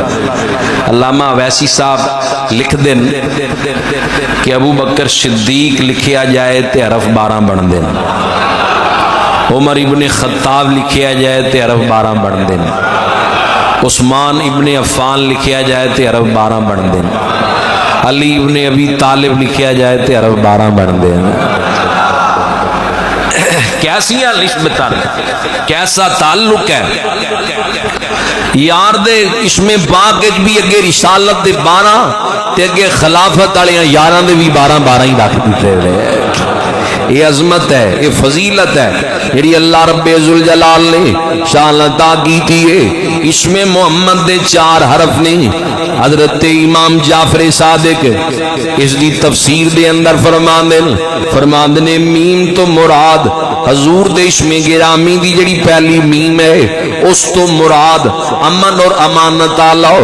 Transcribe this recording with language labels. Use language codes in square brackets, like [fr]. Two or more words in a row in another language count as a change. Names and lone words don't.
[pa] علامہ ویسی صاحب لکھ دیں کہ ابو بکر صدیق لکھیا جائے تے حرف 12 بن دیں، عمر ابن خطاب لکھیا جائے تے حرف 12 بن دیں، عثمان ابن عفان لکھیا جائے تے حرف 12 بن دیں، علی ابن ابی طالب لکھیا جائے تے حرف 12 بن دیں۔ کیسیاں نسبتاں، کیسا تعلق ہے یار دے اسم پاک بھی اگے رسالت دے 12 تے اگے خلافت والیاں 11 دے بھی 12 ہی رکھ دیتے ہوئے۔ [ur] یہ عظمت ہے، یہ فضیلت ہے جڑی اللہ رب ذوالجلال نے شان عطا کی تھی۔ [pa] اسم محمد دے 4 حرف نے۔ حضرت امام جعفر صادق اس دی تفسیر دے اندر فرماندے نے میم تو مراد حضور دے اسم گرامی دی جڑی پہلی میم ہے اس تو مراد امن اور امانت اللہ۔